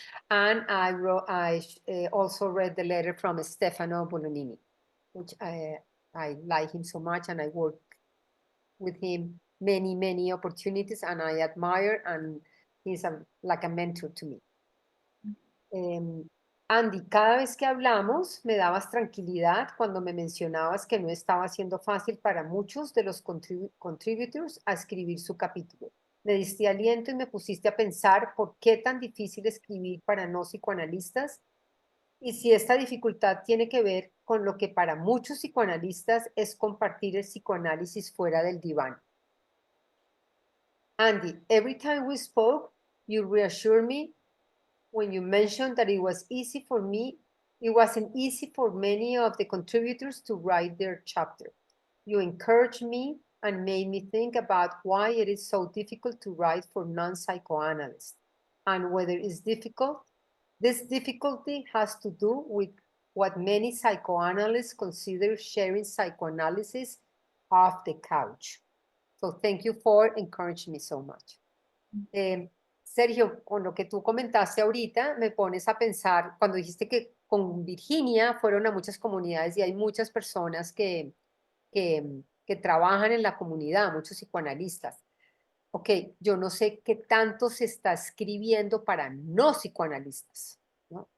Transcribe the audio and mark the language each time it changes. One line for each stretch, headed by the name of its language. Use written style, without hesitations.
English: And I also read the letter from Stefano Bolognini, which I like him so much, and I work with him many opportunities, and I admire, and he's like a mentor to me.
Spanish: Andy, cada vez que hablamos me dabas tranquilidad cuando me mencionabas que no estaba siendo fácil para muchos de los contributors a escribir su capítulo. Me diste aliento y me pusiste a pensar por qué tan difícil escribir para no psicoanalistas y si esta dificultad tiene que ver con lo que para muchos psicoanalistas es compartir el psicoanálisis fuera del diván.
English: Andy, every time we spoke, you reassured me when you mentioned that it was easy for me. It wasn't easy for many of the contributors to write their chapter. You encouraged me and made me think about why it is so difficult to write for non-psychoanalysts and whether it's difficult. This difficulty has to do with what many psychoanalysts consider sharing psychoanalysis off the couch. So thank you for encouraging me so much.
Spanish: Sergio, con lo que tú comentaste ahorita, me pones a pensar, cuando dijiste que con Virginia fueron a muchas comunidades y hay muchas personas que trabajan en la comunidad, muchos psicoanalistas. Ok, yo no sé qué tanto se está escribiendo para no psicoanalistas, ¿no?